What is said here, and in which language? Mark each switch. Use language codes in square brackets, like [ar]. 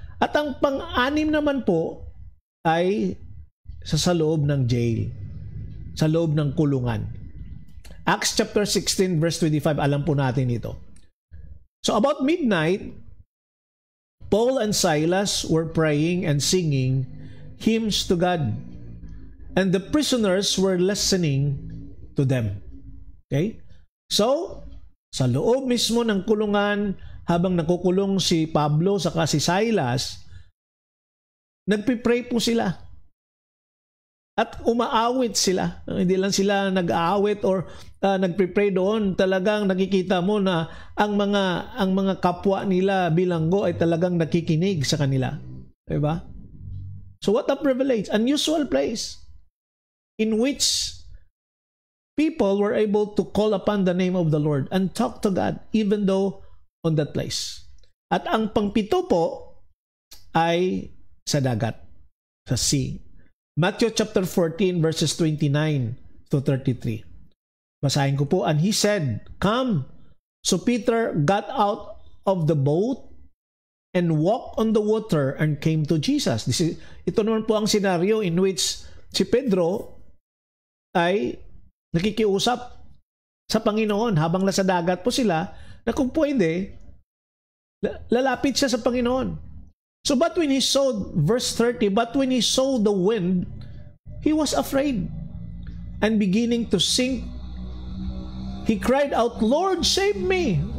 [tl] At ang pang-anim naman po ay sa loob ng jail, sa loob ng kulungan. Acts chapter 16 verse 25, alam po natin ito. [en] So about midnight, Paul and Silas were praying and singing hymns to God, and the prisoners were listening to them. [tl] Okay? So, sa loob mismo ng kulungan, habang nakukulong si Pablo saka si Silas, nagpipray po sila. At umaawit sila. Hindi lang sila nag-aawit or nagpipray doon. Talagang nakikita mo na ang mga kapwa nila bilanggo ay talagang nakikinig sa kanila. [en] Diba? So what a privilege. Unusual place in which people were able to call upon the name of the Lord and talk to God even though on that place. [tl] At ang pangpito po ay sa dagat, sa sea. [en] Matthew chapter 14 verses 29 to 33. [tl] Basahin ko po. [en] And he said, "Come." So Peter got out of the boat and walked on the water and came to Jesus. [tl] Ito naman po ang [en] scenario in which [tl] si Pedro ay nakikiusap sa Panginoon habang nasa dagat po sila, na kung pwede, lalapit siya sa Panginoon. [en] So but when he saw, verse 30, but when he saw the wind, he was afraid, and beginning to sink, he cried out, "Lord, save me."